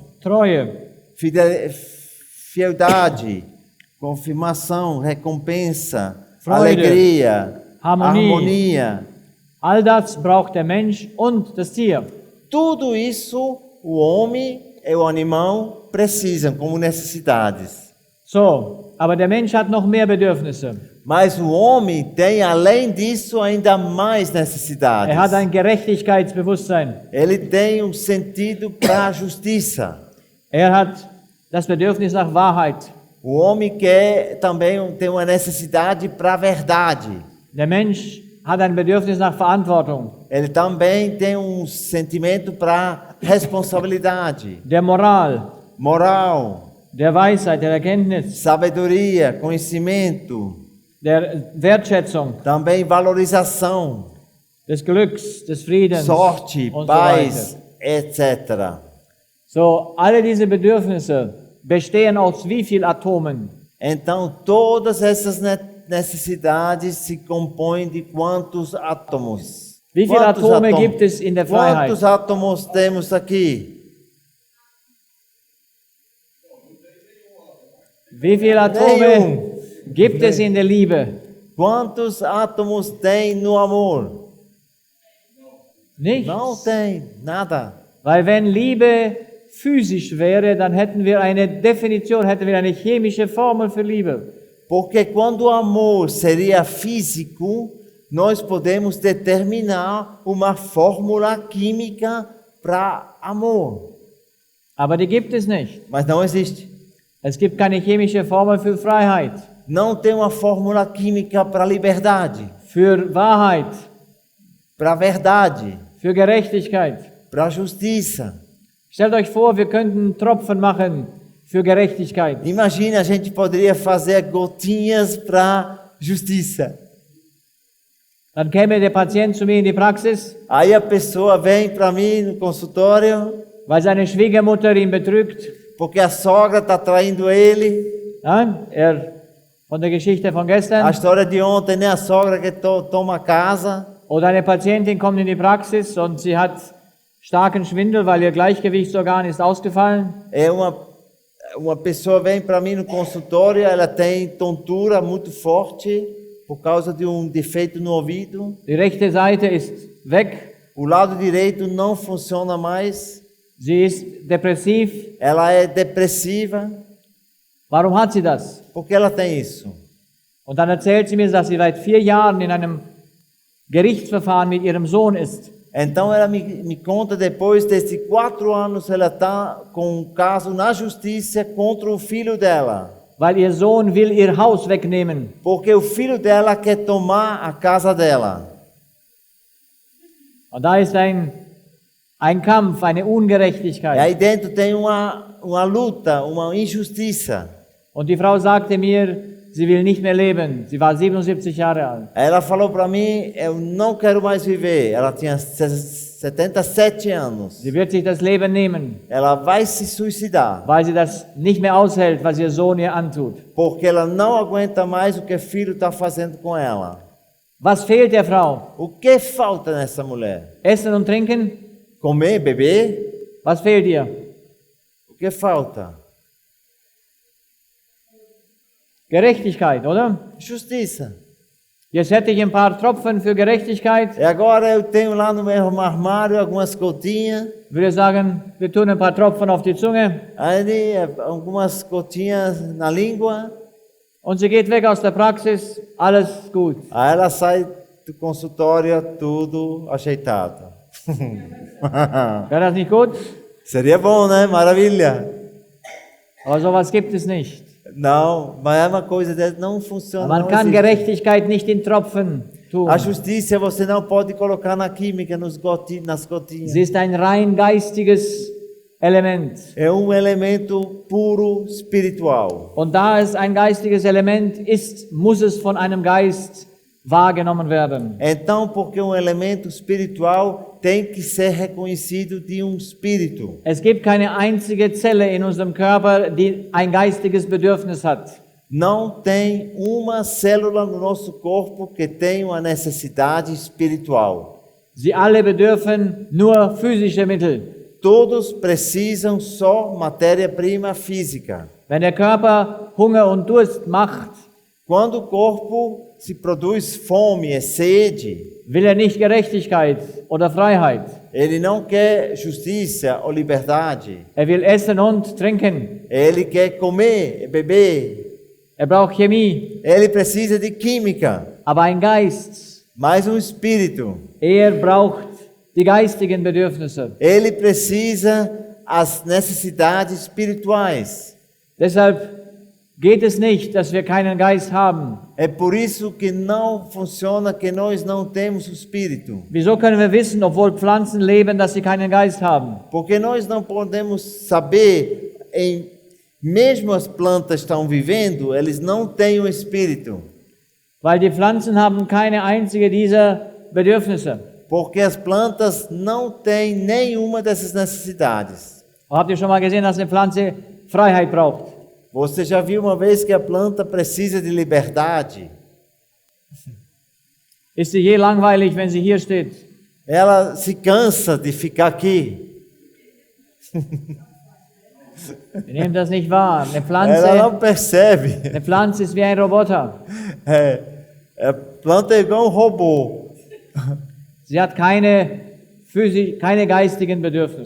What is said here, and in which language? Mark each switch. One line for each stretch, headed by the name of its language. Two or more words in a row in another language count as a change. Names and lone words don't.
German: Treue,
Portuguese: fieldade, confirmação, recompensa,
German: Freude,
Portuguese: alegria,
German: Harmonie.
Portuguese: harmonia.
German: all das braucht der Mensch und das Tier.
Portuguese: Tudo isso o homem e o animal precisam como necessidades.
German: So, aber der Mensch hat noch mehr Bedürfnisse.
Portuguese: Mas o homem tem, além disso, ainda mais necessidades.
German: Er hat ein Gerechtigkeitsbewusstsein.
Portuguese: Ele tem um sentido para a justiça.
German: Er hat das Bedürfnis nach Wahrheit.
Portuguese: O homem quer também tem uma necessidade para a verdade.
German: Der Mensch hat ein Bedürfnis nach Verantwortung,
Portuguese: Ele também tem um sentimento para responsabilidade,
German: der Moral,
Portuguese: moral,
German: der Weisheit, der Erkenntnis,
Portuguese: sabedoria, conhecimento,
German: der Wertschätzung,
Portuguese: também valorização,
German: des Glücks, des Friedens
Portuguese: sorte,
German: und
Portuguese: paz,
German: so weiter.
Portuguese: etc.
German: So, alle diese Bedürfnisse bestehen aus wie viel Atomen?
Portuguese: Então, todas essas necessidades se compõem de quantos átomos?
German: Wie viele
Portuguese: Quantos
German: Atome
Portuguese: átomos?
German: gibt es in der Freiheit?
Portuguese: Quantos átomos temos aqui?
German: Wie viele Atome gibt es in der Liebe?
Portuguese: Quantos átomos tem no amor?
German: Nichts.
Portuguese: Não tem nada.
German: Weil wenn Liebe physisch wäre, dann hätten wir eine Definition, hätten wir eine chemische Formel für Liebe.
Portuguese: Porque quando o amor seria físico, nós podemos determinar uma fórmula química para amor.
German: Aber die gibt es nicht.
Portuguese: Mas não existe.
German: Es gibt keine chemische Formel für Freiheit,
Portuguese: Não tem uma fórmula química para liberdade,
German: für Wahrheit,
Portuguese: para verdade,
German: für Gerechtigkeit.
Portuguese: para justiça.
German: Stellt euch vor, wir könnten Tropfen machen für Gerechtigkeit.
Portuguese: Imagina, a gente poderia fazer gotinhas para justiça.
German: Dann käme der Patient zu mir in die Praxis,
Portuguese: Aí a pessoa vem para mim no consultório,
German: weil seine Schwiegermutter ihn betrügt.
Portuguese: porque a sogra está traindo ele.
German: Ja, von der Geschichte von
Portuguese: A
German: gestern.
Portuguese: história de ontem, né? A sogra que toma a casa.
German: Oder eine Patientin kommt in die Praxis und sie hat starken Schwindel, weil ihr Gleichgewichtsorgan ist ausgefallen.
Portuguese: É uma pessoa vem para mim no consultório, ela tem tontura muito forte por causa de um defeito no ouvido.
German: Die rechte Seite ist weg.
Portuguese: O lado direito não funciona mais.
German: Sie ist depressiv.
Portuguese: Ela é depressiva.
German: Warum hat sie das?
Portuguese: Por que ela tem isso?
German: Und dann erzählt sie mir, dass sie seit 4 Jahren in einem Gerichtsverfahren mit ihrem Sohn ist.
Portuguese: Então ela me conta depois desses 4 anos ela está com um caso na justiça contra o filho dela.
German: weil ihr Sohn will ihr Haus wegnehmen.
Portuguese: Porque o filho dela quer tomar a casa dela.
German: Und da ist ein Kampf, eine
Portuguese: E
German: Ungerechtigkeit.
Portuguese: aí dentro tem uma luta, uma injustiça.
German: Und die Frau sagte mir, sie will nicht mehr leben. Sie war 77 Jahre alt.
Portuguese: Ela falou para mim, eu não quero mais viver. Ela tinha 77 anos.
German: Sie wird sich das Leben nehmen,
Portuguese: Ela vai se suicidar,
German: weil sie das nicht mehr aushält, was ihr Sohn ihr antut.
Portuguese: porque ela não aguenta mais o que o filho está fazendo com ela.
German: Was fehlt der Frau?
Portuguese: O que falta nessa mulher?
German: Essen und Trinken?
Portuguese: Comer, beber?
German: Was fehlt ihr?
Portuguese: O que falta?
German: Gerechtigkeit, oder?
Portuguese: Justiça.
German: Jetzt hätte ich ein paar Tropfen für Gerechtigkeit.
Portuguese: E agora eu tenho lá no meu armário algumas gotinhas.
German: Würde sagen, wir tun ein paar Tropfen auf die Zunge.
Portuguese: Ali, algumas gotinhas na língua.
German: Und sie geht weg aus der Praxis, alles gut.
Portuguese: Aí ela sai do consultório tudo ajeitado.
German: Wäre das nicht gut?
Portuguese: Seria bom, né? Maravilha.
German: Aber sowas gibt es nicht.
Portuguese: Não, mas é uma coisa dessa, não funciona.
German: Man
Portuguese: Não
German: kann
Portuguese: existe.
German: Gerechtigkeit nicht in Tropfen tun.
Portuguese: A justiça você não pode colocar na química, nas gotinhas.
German: Sie ist ein rein geistiges Element.
Portuguese: É um elemento puro espiritual.
German: Und da es ein geistiges Element ist, muss es von einem Geist wahrgenommen werden.
Portuguese: Então, porque um elemento espiritual tem que ser reconhecido de um espírito.
German: Es gibt keine einzige Zelle in unserem Körper, die ein geistiges Bedürfnis hat.
Portuguese: Não tem uma célula no nosso corpo que tenha uma necessidade espiritual.
German: Sie alle bedürfen nur physische Mittel.
Portuguese: Todos precisam só matéria-prima física.
German: Wenn der Körper Hunger und Durst macht,
Portuguese: Quando o corpo se produz fome, é sede,
German: will er nicht Gerechtigkeit oder Freiheit.
Portuguese: ele não quer justiça ou liberdade.
German: Er will essen und trinken.
Portuguese: Ele quer comer, beber.
German: Er braucht Chemie.
Portuguese: Ele precisa de química,
German: Aber ein Geist,
Portuguese: mais um espírito.
German: er braucht die geistigen Bedürfnisse.
Portuguese: Ele precisa as necessidades espirituais.
German: Deshalb geht es nicht, dass wir keinen Geist haben.
Portuguese: É por isso que não funciona que nós não temos o espírito.
German: Wieso können wir wissen, obwohl Pflanzen leben, dass sie keinen Geist haben?
Portuguese: Porque nós não podemos saber, mesmo as plantas estão vivendo, eles não têm o espírito.
German: Weil die Pflanzen haben keine einzige dieser Bedürfnisse.
Portuguese: Porque as plantas não têm nenhuma dessas necessidades.
German: Habt ihr schon mal gesehen, dass eine Pflanze Freiheit braucht?
Portuguese: Você já viu uma vez que a planta precisa de liberdade?
German: Ist sie je langweilig, wenn sie hier steht?
Portuguese: Ela se cansa de ficar aqui.
German: Wir nehmen das nicht wahr.
Portuguese: Ela não percebe.
German: Eine Pflanze ist wie ein Roboter.
Portuguese: A planta é igual um robô.
German: Sie hat keine geistigen Bedürfnisse.